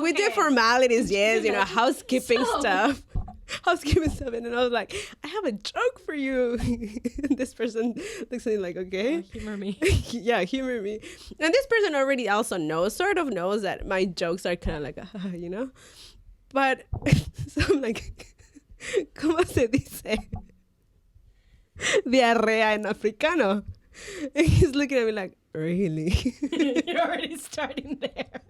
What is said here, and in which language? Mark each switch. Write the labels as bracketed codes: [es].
[en] We did formalities, yes, you know, housekeeping stuff. And I was like, I have a joke for you. And this person looks at me like, okay. Oh, humor me. Yeah, humor me. And this person already also sort of knows that my jokes are kind of like, you know. But, so I'm like, [es] ¿cómo se dice? Diarrea en africano. [en] And he's looking at me like, really? You're already starting there.